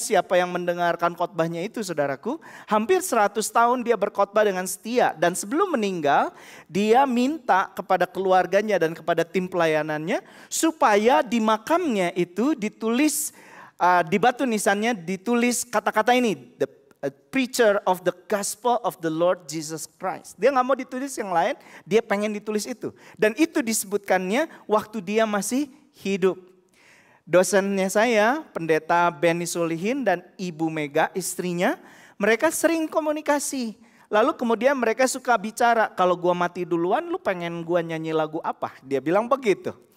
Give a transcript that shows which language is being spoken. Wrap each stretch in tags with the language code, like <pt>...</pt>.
<id>Siapa yang mendengarkan khotbahnya itu saudaraku. Hampir 100 tahun dia berkhotbah dengan setia. Dan sebelum meninggal dia minta kepada keluarganya dan kepada tim pelayanannya. Supaya di makamnya itu ditulis, di batu nisannya ditulis kata-kata ini.</id> <en>A preacher of the gospel of the Lord Jesus Christ.</en> <id>Dia gak mau ditulis yang lain, dia pengen ditulis itu. Dan itu disebutkannya waktu dia masih hidup. Dosennya saya, pendeta Benny Solihin dan Ibu Mega istrinya, mereka sering komunikasi. Lalu kemudian mereka suka bicara, kalau gua mati duluan lu pengen gua nyanyi lagu apa? Dia bilang begitu.</id>